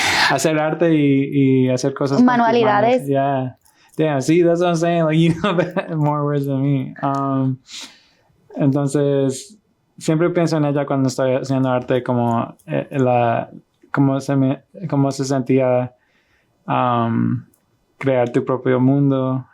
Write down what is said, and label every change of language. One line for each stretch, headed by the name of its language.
Spanish: Hacer arte y hacer cosas. Manualidades.
English: Yeah, see, that's what I'm saying. Like, you know more words than me.
Spanish: Entonces, siempre pienso en ella cuando estoy haciendo arte, como cómo se sentía crear tu propio mundo.